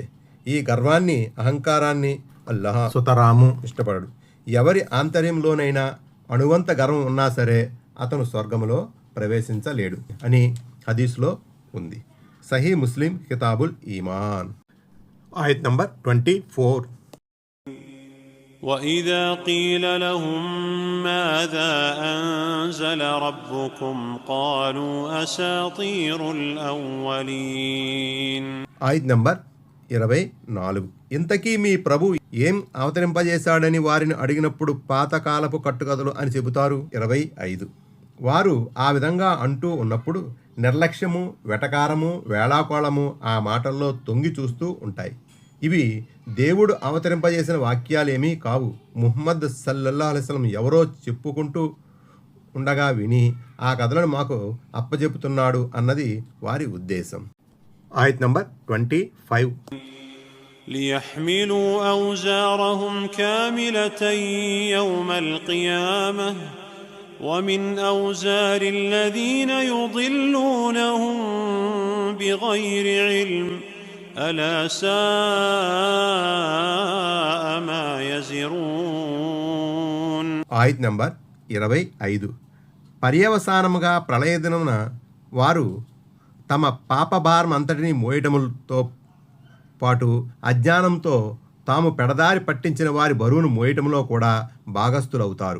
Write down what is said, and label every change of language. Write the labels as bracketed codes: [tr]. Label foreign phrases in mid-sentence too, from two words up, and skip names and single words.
[te] ఈ గర్వాన్ని అహంకారాన్ని అల్లాహ్ సుతరాము ఇష్టపడడు. ఎవరి ఆంతర్యంలోనైనా అణువంత గర్వం ఉన్నా సరే అతను స్వర్గములో ప్రవేశించలేడు అని హదీసులో ఉంది. సహీ ముస్లిం కితాబుల్ ఈమాన్. ఆయత్ నంబర్ 24. [ar] وإذا قيل لهم ماذا أنزل ربكم قالوا أساطير الأولين. [te] ఆయత్ నంబర్ 24. ఇంతకీ మీ ప్రభు ఏం అవతరింపజేశాడని వారిని అడిగినప్పుడు పాతకాలపు కట్టుకథలు అని చెబుతారు. 25. వారు ఆ విధంగా అంటూ ఉన్నప్పుడు నిర్లక్ష్యము, వెటకారము, వేళాకోళము ఆ మాటల్లో తొంగి చూస్తూ ఉంటాయి. ఇవి దేవుడు అవతరింపజేసిన వాక్యాలేమీ కావు. ముహమ్మద్ [ar] صلى الله عليه وسلم [te] ఎవరో చెప్పుకుంటూ ఉండగా విని ఆ కథలను మాకు అప్పచెపుతున్నాడు అన్నది వారి ఉద్దేశం. ఆయత్ నంబర్ 25. [ar] ليحملوا أوزارهم كاملة يوم القيامة ومن أوزار الذين يضلونهم بغير علم ألا ساء ما يزرون. [te] ఆయత్ నంబర్ 25. పర్యవసానముగా ప్రళయ దినమున వారు తమ పాపభారం అంతటినీ మోయటములతో పాటు అజ్ఞానంతో తాము పెడదారి పట్టించిన వారి బరువును మోయటంలో కూడా భాగస్థులవుతారు.